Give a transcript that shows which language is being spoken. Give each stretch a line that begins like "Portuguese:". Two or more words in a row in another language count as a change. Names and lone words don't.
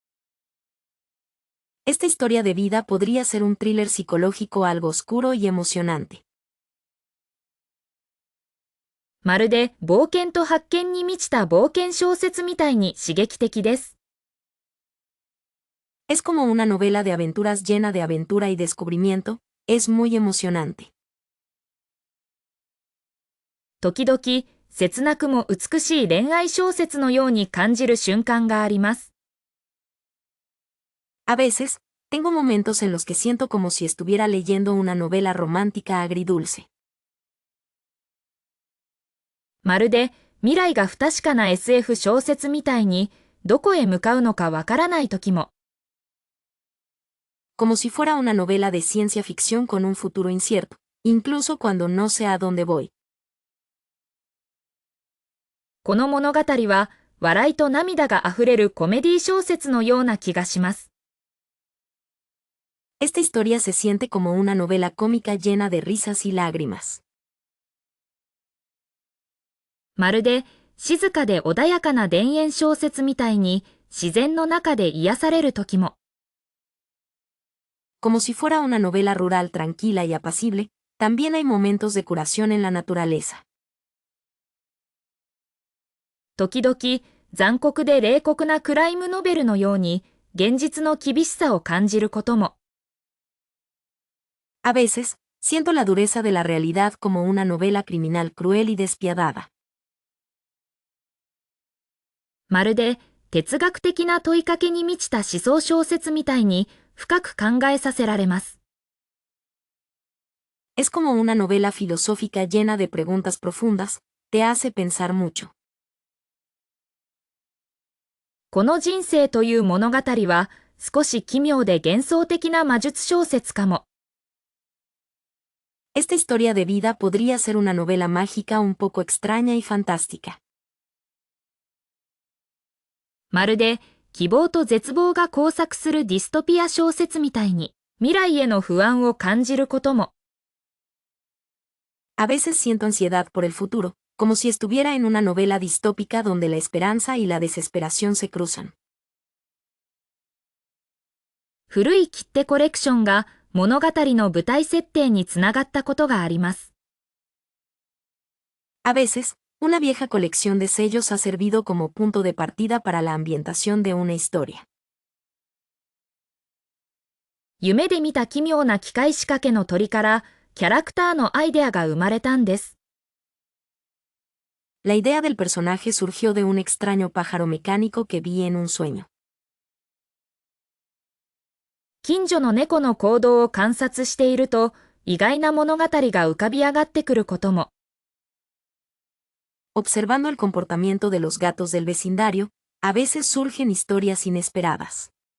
Spanish: Esta historia de vida podría ser un thriller psicológico algo oscuro y emocionante.
Japanese: まるで冒険と発見に満ちた冒険小説みたいに刺激的です。
Spanish: Es como una novela de aventuras llena de aventura y descubrimiento, es muy emocionante.
Japanese: 時々、切なくも美しい恋愛小説のように感じる瞬間があります。
Spanish: A veces, tengo momentos en los que siento como si estuviera leyendo una novela romántica agridulce.
Japanese: まるで未来が不確かな SF 小説みたいに、どこへ向かうのかわからない時も。
Spanish: Como si fuera una novela de ciencia ficción con un futuro incierto, incluso cuando no sé a dónde voy.
Japanese: この物語は、笑いと涙があふれるコメディ小説のような気がします。
Spanish: Esta historia se siente como una novela cómica llena de risas y lágrimas.
Japanese: まるで静かで穏やかな田園小説みたいに自然の中で癒される時も。
Spanish: Como si fuera una novela rural tranquila y apacible, también hay momentos de curación en la naturaleza.
Japanese: 時々残酷で冷酷なクライムノベルのように現実の厳しさを感じることも。
Spanish: A veces, siento la dureza de la realidad como una novela criminal cruel y despiadada.
Japanese: まるで哲学的な問いかけに満ちた思想小説みたいに深く考えさせられます。
Spanish: Es como una novela filosófica llena de preguntas profundas, te hace pensar mucho.
Japanese: この人生という物語は少し奇妙で幻想的な魔術小説かも。
Spanish: Esta historia de vida podría ser una novela mágica un poco extraña y fantástica.
Japanese: まるで希望と絶望が交錯するディストピア小説みたいに未来への不安を感じることも。
Spanish: A veces siento ansiedad por el futuro, como si estuviera en una novela distópica donde la esperanza y la desesperación se cruzan.
Japanese: 古い切手コレクションが物語の舞台設定につながったことがあります。
Spanish: A veces, una vieja colección de sellos ha servido como punto de partida para la ambientación de una historia.
Japanese: 夢で見た奇妙な機械仕掛けの鳥からキャラクターのアイデアが生まれたんです。
Spanish: La idea del personaje surgió de un extraño pájaro mecánico que vi en un sueño.
Japanese: 近所の猫の行動を観察していると意外な物語が浮かび上がってくることも。
Spanish: Observando el comportamiento de los gatos del vecindario, a veces surgen historias inesperadas.